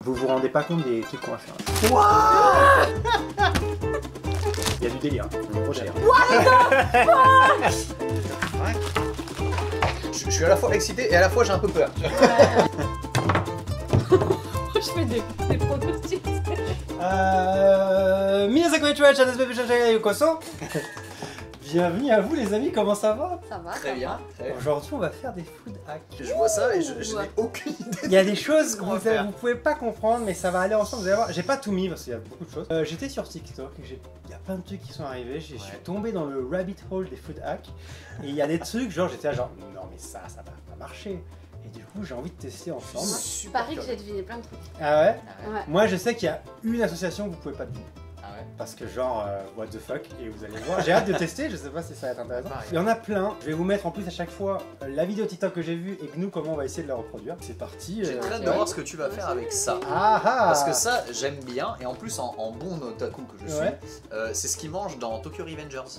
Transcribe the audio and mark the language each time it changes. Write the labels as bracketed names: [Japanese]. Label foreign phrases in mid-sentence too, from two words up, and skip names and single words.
[French] Vous vous rendez pas compte des trucs qu'on va faire. Il y a du délire, trop cher. Je suis à la fois excité et à la fois j'ai un peu peur. Je fais des pronostics. [Japanese] みなさんこんにちは, [French] bienvenue à vous les amis, comment ça va? Ça va. Très bien. Aujourd'hui on va faire des [English] food hacks. [French] Je vois ça et je n'ai aucune idée. Il y a des choses que qu'on va vous faire. pouvez pas comprendre mais ça va aller ensemble, vous allez voir. J'ai pas tout mis parce qu'il y a beaucoup de choses. J'étais sur TikTok, il y a plein de trucs qui sont arrivés, je suis tombé dans le [English] rabbit hole [French] des [English] food hacks [French] et il y a des trucs genre j'étais là genre non mais ça va pas marcher. Et du coup j'ai envie de tester ensemble. Je parie que j'ai deviné plein de trucs. Ah ouais? Ouais. Moi je sais qu'il y a une association que vous pouvez pas deviner. Ah ouais. Parce que genre, [English] what the fuck, [French] et vous allez voir, j'ai hâte de tester, je sais pas si ça va être intéressant. Pareil. Il y en a plein, je vais vous mettre en plus à chaque fois la vidéo TikTok que j'ai vue et nous comment on va essayer de la reproduire. C'est parti. J'ai très hâte de voir ce que tu vas faire avec ça. Ah ah. Parce que ça, j'aime bien, et en plus, en bon otaku que je suis, Ouais. c'est ce qu'ils mangent dans Tokyo Revengers.